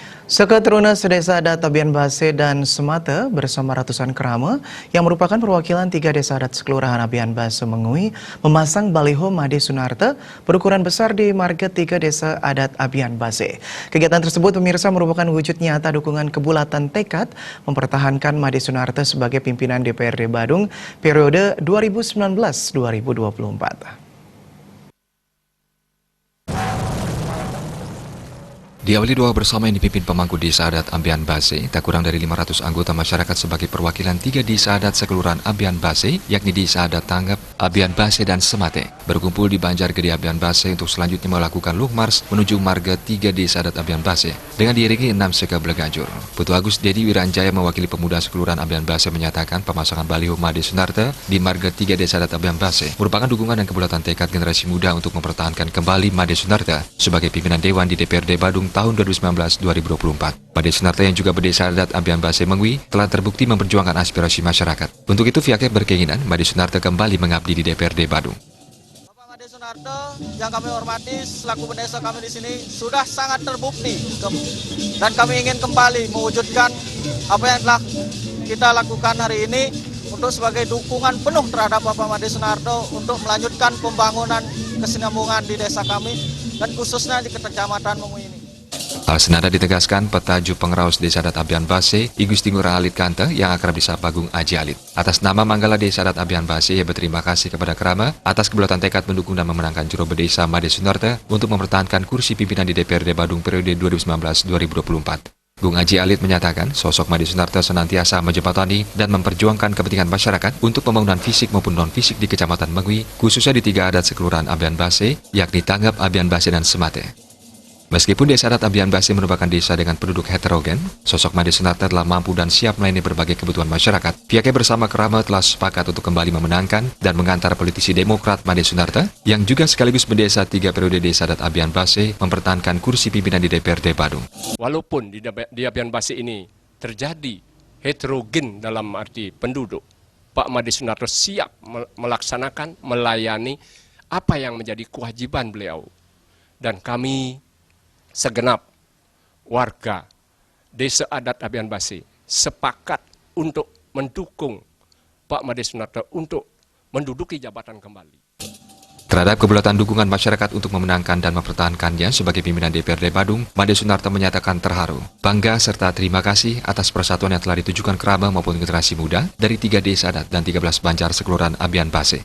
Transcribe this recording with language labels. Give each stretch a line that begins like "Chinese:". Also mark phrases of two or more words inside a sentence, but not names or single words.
Indonesian: Seketurunan Sedesa Adat Abian Base dan Semate bersama ratusan kerama yang merupakan perwakilan 3 desa adat sekelurahan Abian Base Mengui memasang baliho Made Sunarta berukuran besar di market 3 desa adat Abian Base. Kegiatan tersebut pemirsa merupakan wujud nyata dukungan kebulatan tekad mempertahankan Made Sunarta sebagai pimpinan DPRD Badung periode 2019-2024. Diawali doa bersama yang dipimpin pemangku desa adat Abian Base, tak kurang dari 500 anggota masyarakat sebagai perwakilan 3 desa adat sekelurahan Abian Base, yakni desa adat Tanggap, Abian Base, dan Semate, berkumpul di Banjargede Abian Base untuk selanjutnya melakukan
English: long march
Indonesian: menuju marga 3 desa adat Abian Base, dengan diiringi 6 seka Bleganjur. Putu Agus Dedi Wiranjaya mewakili pemuda sekelurahan Abian Base menyatakan pemasangan baliho Made Sunarta di marga 3 desa adat Abian Base merupakan dukungan dan kebulatan tekad generasi muda untuk mempertahankan kembali Made Sunarta sebagai pimpinan Dewan di DPRD Badung tahun 2019-2024. Made Sunarta yang juga berdesa adat Abian Base Mengui telah terbukti memperjuangkan aspirasi masyarakat. Untuk itu pihaknya berkeinginan Made Sunarta kembali mengabdi di DPRD Badung. Bapak Made Sunarta yang kami hormati selaku pendesa kami di sini sudah sangat terbukti dan kami ingin kembali mewujudkan apa yang telah kita lakukan hari ini untuk sebagai dukungan penuh terhadap Bapak Made Sunarta untuk melanjutkan pembangunan kesinambungan di desa kami dan khususnya di Kecamatan Mengui ini. Hal senada ditegaskan Petaju Pengraus Desa Adat Abian Base, I Gusti Ngurah Alit Kante yang akrab disapa Agung Aji Alit. Atas nama Manggala Desa Adat Abian Base, ia berterima kasih kepada kerama atas kebulatan tekad mendukung dan memenangkan juru bedesa Made Sunarta untuk mempertahankan kursi pimpinan di DPRD Badung periode 2019-2024. Gung Aji Alit menyatakan sosok Made Sunarta senantiasa menjembatani dan memperjuangkan kepentingan masyarakat untuk pembangunan fisik maupun non-fisik di Kecamatan Mengui, khususnya di 3 adat sekelurahan Abian Base, yakni Tanggap, Abian Base, dan Semate. Meskipun desa adat Abian Base merupakan desa dengan penduduk heterogen, sosok Made Sunarta telah mampu dan siap melayani berbagai kebutuhan masyarakat. Pihaknya bersama kerama telah sepakat untuk kembali memenangkan dan mengantar politisi Demokrat Made Sunarta, yang juga sekaligus berdesa 3 periode desa adat Abian Base, mempertahankan kursi pimpinan di DPRD Badung. Walaupun di Abian Base ini terjadi heterogen dalam arti penduduk, Pak Made Sunarta siap melaksanakan, melayani apa yang menjadi kewajiban beliau. Dan kami segenap warga desa adat Abian Base sepakat untuk mendukung Pak Made Sunarta untuk menduduki jabatan kembali. Terhadap kebulatan dukungan masyarakat untuk memenangkan dan mempertahankannya sebagai pimpinan DPRD Badung, Made Sunarta menyatakan terharu, bangga serta terima kasih atas persatuan yang telah ditujukan kerama maupun generasi muda dari 3 desa adat dan 13 banjar sekelurahan Abian Base.